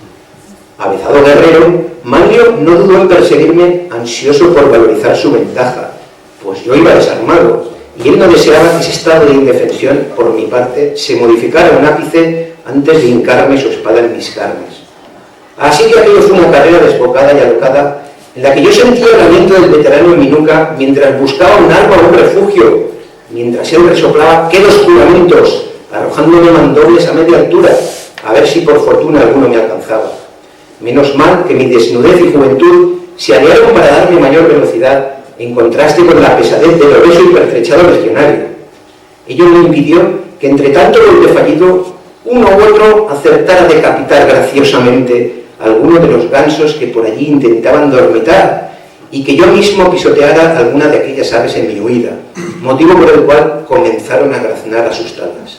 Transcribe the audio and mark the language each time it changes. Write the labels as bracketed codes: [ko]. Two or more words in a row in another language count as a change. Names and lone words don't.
[es] Avezado guerrero, Manlio no dudó en perseguirme, ansioso por valorizar su ventaja, pues yo iba desarmado, y él no deseaba que ese estado de indefensión, por mi parte, se modificara un ápice antes de hincarme su espada en mis carnes. Así que aquello fue una carrera desbocada y alocada, en la que yo sentía el aliento del veterano en mi nuca mientras buscaba un arma o un refugio, mientras él resoplaba quedos juramentos, arrojándome mandobles a media altura, a ver si por fortuna alguno me alcanzaba. Menos mal que mi desnudez y juventud se aliaron para darme mayor velocidad en contraste con la pesadez del obeso y pertrechado legionario. Ello me impidió que entre tanto golpe fallido, uno u otro acertara a decapitar graciosamente a alguno de los gansos que por allí intentaban dormitar y que yo mismo pisoteara alguna de aquellas aves en mi huida, motivo por el cual comenzaron a graznar asustadas.